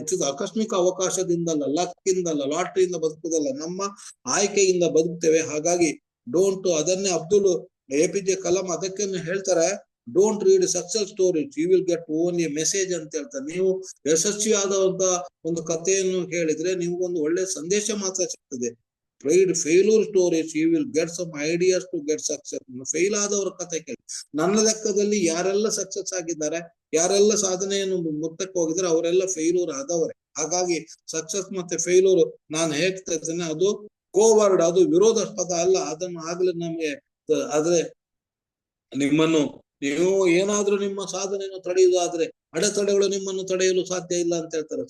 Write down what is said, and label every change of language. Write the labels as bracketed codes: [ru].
[kn] ಆಕಸ್ಮಿಕ ಅವಕಾಶದಿಂದಲ್ಲ, ಲಕ್ ಇಂದಲ್ಲ, ಲಾಟ್ರಿಯಿಂದ ಬದುಕುದಲ್ಲ, ನಮ್ಮ ಆಯ್ಕೆಯಿಂದ ಬದುಕ್ತೇವೆ. ಹಾಗಾಗಿ ಅದನ್ನೇ APJ ಕಲಾಂ ಅದಕ್ಕೆ ಹೇಳ್ತಾರೆ, [en] don't read success stories, you will get only message [kn] ಅಂತ ಹೇಳ್ತಾರೆ. ನೀವು ಯಶಸ್ವಿಯಾದಂತ ಒಂದು ಕಥೆಯನ್ನು ಕೇಳಿದ್ರೆ ನಿಮ್ಗೊಂದು ಒಳ್ಳೆ ಸಂದೇಶ ಮಾತ್ರ ಸಿಗ್ತದೆ. [en] read failure stories, you will get some ideas to get success. [kn] Fail ಆದವರ ಕಥೆ ಕೇಳಿ. ನನ್ನ ಲೆಕ್ಕದಲ್ಲಿ ಯಾರೆಲ್ಲ ಸಕ್ಸಸ್ ಆಗಿದ್ದಾರೆ, ಯಾರೆಲ್ಲ ಸಾಧನೆಯನ್ನು ಮುತ್ತಕ್ಕೆ ಹೋಗಿದ್ದಾರೆ, ಅವರೆಲ್ಲ ಫೇಲ್ಯೂರ್ ಆದವರೇ. ಹಾಗಾಗಿ ಸಕ್ಸಸ್ ಮತ್ತೆ ಫೇಲ್ಯೂರ್ ನಾನು ಹೇಳ್ತಾ ಇದ್ದೇನೆ, ಅದು ಕೋವರ್ಡ್, ಅದು ವಿರೋಧಾಸ್ಪದ ಅಲ್ಲ. ಅದನ್ನು ಆಗ್ಲೇ ನಮ್ಗೆ ಆದ್ರೆ ನೀವು ಏನಾದ್ರೂ ನಿಮ್ಮ ಸಾಧನೆಯನ್ನು ತಡೆಯುವುದಾದ್ರೆ ಅಡೆತಡೆಗಳು ನಿಮ್ಮನ್ನು ತಡೆಯಲು ಸಾಧ್ಯ ಇಲ್ಲ ಅಂತ ಹೇಳ್ತಾರೆ.